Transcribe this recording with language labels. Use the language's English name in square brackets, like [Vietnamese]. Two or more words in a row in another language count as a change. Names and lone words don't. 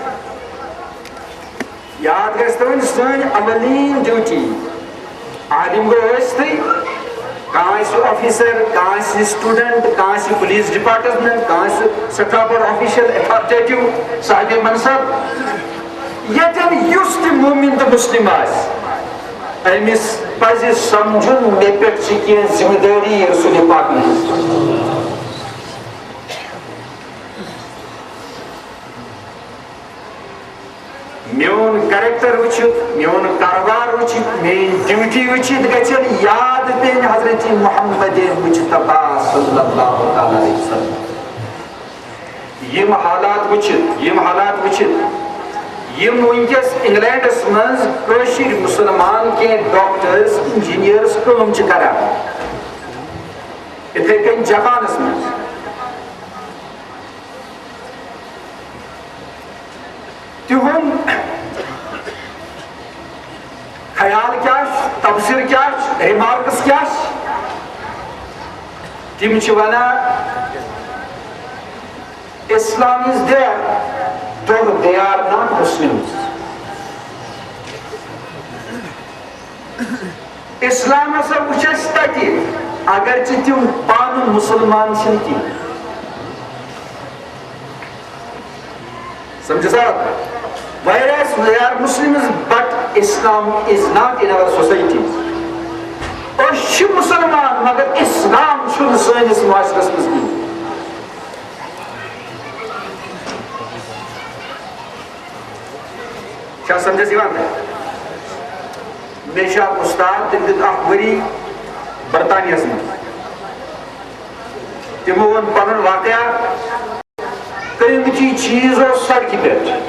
[Kashmiri] یاد گژھِ تھاوٕنۍ سٲنۍ اولین ڈیوٹی عالم گوٚو ٲسۍتھٕے کانٛہہ آفیسر کانٛہہ سٹوڈنٹ کانٛہہ [English] police department [Kashmiri] کانٛہہ سٹھاہ بوٚڑ [English] official authoritative [Kashmiri] صاحب منصب ییٚتٮ۪ن یُس تہِ مومن تہٕ مسلم آسہِ أمِس پزِ سمجھُن مےٚ پٮ۪ٹھ چھِ کینٛہہ ذمہٕ دٲری رسول پاک ہٕنٛز میون کریکٹر وچھِتھ میون کاروبار وچھِتھ میٲنۍ ڈیوٹی وچھِتھ گژھن یاد پینۍ حضرت محمد مجتبی صلی اللہ تعالیٰ علیہ وسلم یم حالات وچھِتھ یم ونکس انگلینڈس منٛز کٲشِر مسلمان کینٛہہ [English] doctors engineers [Kashmiri] کٲم چھِ کران یِتھے کٔنۍ جاپانس منٛز تِہُنٛد خیال کیا تبصر کیا ریمارکس کیا تم چھ ونان [English] Islam is there though they are not Muslims [Kashmiri] اسلام ہسا وچھ اس تتی اگر تم پان مسلمان چھن کی سمجھ سا [English] whereas we are Muslims but Islam is not in our society [Kashmiri] أسۍ چھِ مسلمان مگر اسلام چھُنہٕ سٲنِس معاشرس منٛز کِہیٖنۍ چھا سمجھس یِوان مےٚ چھُ اکھ اُستاد تٔمۍ دیُت اکھ ؤری برطانیہس منٛز تِمو ووٚن پنُن واقعہ قۭمتی چیٖز اوس سڑکہِ پٮ۪ٹھ